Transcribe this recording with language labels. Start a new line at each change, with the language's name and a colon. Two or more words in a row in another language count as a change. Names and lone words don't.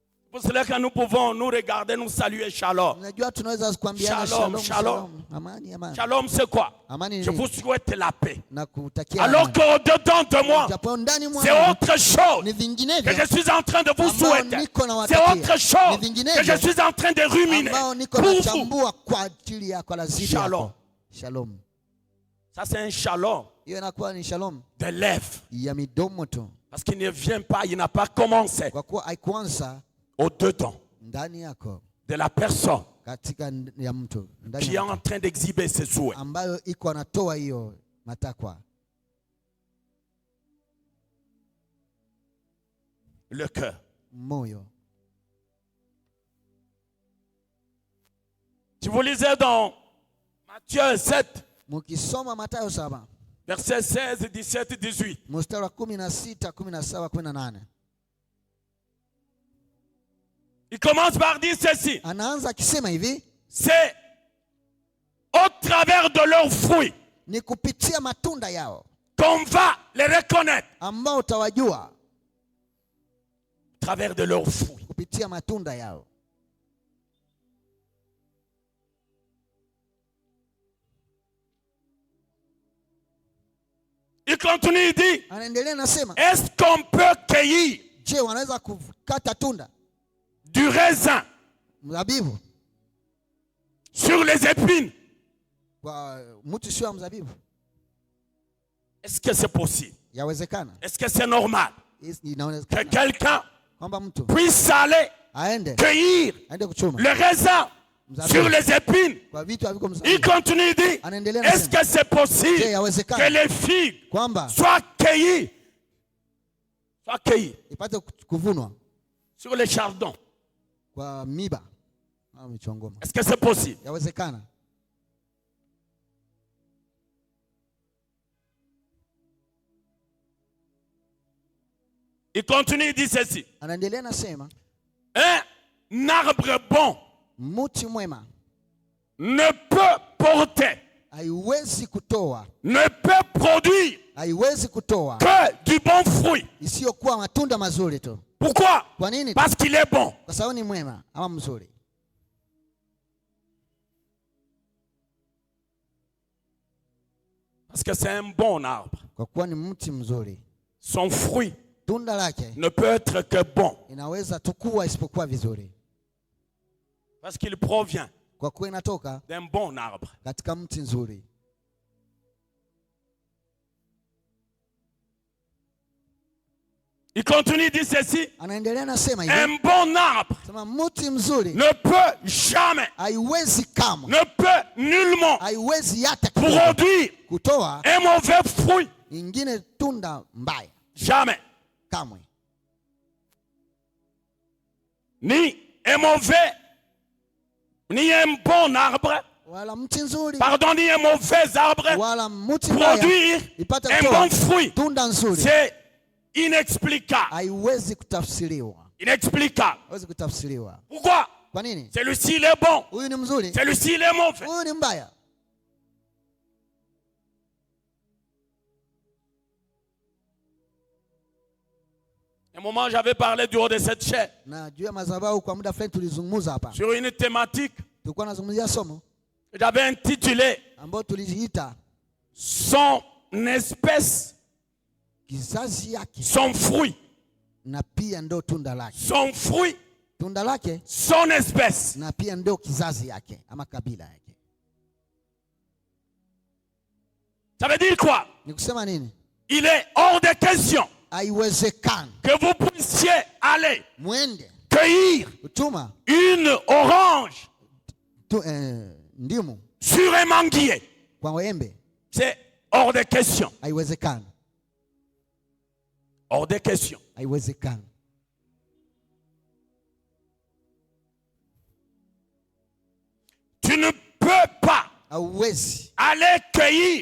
French: Pour cela que nous pouvons nous regarder, nous saluer Shalom.
Swahili: Unajua tunaweza kuambiana Shalom, shalom, shalom. Amani, amani.
French: Shalom, c'est quoi?
Swahili: Amani ni
French: Je
Swahili: nini?
French: vous souhaite la paix.
Swahili: Na kutakia
French: Alors
Swahili: amani.
French: qu'au-dedans de moi,
Swahili: Japo ndani
French: c'est
Swahili: mwangu
French: autre chose
Swahili: ni
French: que
Swahili: vinginevyo
French: je suis en train de vous
Swahili: ambao
French: souhaiter.
Swahili: niko na
French: C'est
Swahili: watakia.
French: autre chose
Swahili: Ni vinginevyo
French: que je suis en train de ruminer
Swahili: ambao niko
French: pour vous.
Swahili: nachambua kwa ajili yako, kwa lazima Shalom. yako. Shalom.
French: Ça, c'est un shalom
Swahili: Hiyo inakuwa ni shalom
French: de lèvres.
Swahili: ya midomo tu,
French: Parce qu'il ne vient pas, il n'a pas commencé
Swahili: kwa kuwa haikuanza
French: au-dedans
Swahili: ndani yako,
French: de la personne
Swahili: katika ya mtu ndani
French: qui est
Swahili: ya
French: en train d'exhiber ses souhaits.
Swahili: ambayo iko anatoa hiyo matakwa.
French: Le cœur.
Swahili: Moyo.
French: Si vous lisez dans Matthieu 7,
Swahili: Mukisoma Mathayo 7
French: versets 16, 17, 18.
Swahili: mstari wa 16, 17, 18.
French: Il commence par dire ceci.
Swahili: Anaanza akisema hivi,
French: C'est au travers de leurs fruits
Swahili: ni kupitia matunda yao
French: qu'on va les reconnaître.
Swahili: ambao utawajua,
French: Au travers de leurs fruits.
Swahili: kupitia matunda yao.
French: Il continue, il dit,
Swahili: Anaendelea nasema,
French: est-ce qu'on peut cueillir
Swahili: je, wanaweza kukata tunda
French: du raisin
Swahili: mzabibu
French: sur les épines?
Swahili: kwa mtu sio wa mzabibu?
French: Est-ce que c'est possible?
Swahili: Yawezekana.
French: Est-ce que c'est normal que
Swahili: Inawezekana
French: quelqu'un
Swahili: kwamba mtu
French: puisse aller
Swahili: aende
French: cueillir
Swahili: kuchuma
French: le raisin sur les épines?
Swahili: kwa vitu haviko
French: Il
Swahili: mzabibu.
French: continue, il dit,
Swahili: Anaendelea
French: est-ce
Swahili: nasema,
French: que c'est possible
Swahili: je,
French: que
Swahili: yawezekana
French: les figues
Swahili: kwamba
French: soient cueillies
Swahili: ipate kuvunwa
French: sur les chardons?
Swahili: kwa miba au michongoma?
French: Est-ce que c'est possible?
Swahili: Yawezekana.
French: Il continue, il dit ceci.
Swahili: Anaendelea nasema,
French: Un arbre bon
Swahili: mti mwema
French: ne peut porter,
Swahili: haiwezi kutoa,
French: ne peut produire
Swahili: haiwezi kutoa
French: que du bon fruit.
Swahili: isiyokuwa matunda mazuri tu.
French: Pourquoi?
Swahili: Kwa nini?
French: Parce qu'il est bon.
Swahili: Kwa sababu ni mwema ama mzuri.
French: Parce que c'est un bon arbre.
Swahili: Kwa kuwa ni mti mzuri,
French: Son fruit
Swahili: tunda lake
French: ne peut être que bon.
Swahili: inaweza tu kuwa isipokuwa vizuri,
French: Parce qu'il provient
Swahili: kwa kuwa inatoka
French: d'un bon arbre.
Swahili: katika mti nzuri.
French: Il continue, il dit ceci.
Swahili: Anaendelea nasema hivi,
French: Un bon arbre
Swahili: sema mti mzuri
French: ne peut jamais,
Swahili: haiwezi kama,
French: ne peut nullement
Swahili: haiwezi hata kidogo
French: produire
Swahili: kutoa
French: un mauvais fruit.
Swahili: ingine tunda mbaya,
French: Jamais.
Swahili: kamwe.
French: Ni un mauvais, ni un bon arbre,
Swahili: Wala mti nzuri
French: pardon, ni un mauvais arbre
Swahili: wala mti mbaya
French: produire
Swahili: ipate
French: un
Swahili: kutoa
French: bon fruit.
Swahili: tunda nzuri,
French: C'est inexplicable.
Swahili: haiwezi kutafsiriwa,
French: Inexplicable.
Swahili: haiwezi kutafsiriwa.
French: Pourquoi?
Swahili: Kwa nini?
French: Celui-ci il est bon,
Swahili: Huyu ni mzuri,
French: celui-ci il est mauvais.
Swahili: huyu ni mbaya.
French: Un moment, j'avais parlé du haut de cette chaire
Swahili: Na juu ya madhabahu kwa muda fulani tulizungumza hapa,
French: sur une thématique
Swahili: tulikuwa nazungumzia somo
French: que j'avais intitulé
Swahili: ambayo tulijiita
French: son espèce,
Swahili: kizazi yake
French: son fruit.
Swahili: na pia ndo tunda lake,
French: Son fruit,
Swahili: tunda lake
French: son espèce.
Swahili: na pia ndo kizazi yake ama kabila yake.
French: Ça veut dire quoi?
Swahili: Ni kusema nini?
French: Il est hors de question
Swahili: Haiwezekani
French: que vous puissiez aller
Swahili: mwende
French: cueillir
Swahili: kutuma
French: une orange
Swahili: ndimu
French: sur un manguier.
Swahili: kwa embe,
French: C'est hors de question.
Swahili: haiwezekani,
French: Hors de question.
Swahili: haiwezekani.
French: Tu ne peux pas
Swahili: Hauwezi
French: aller cueillir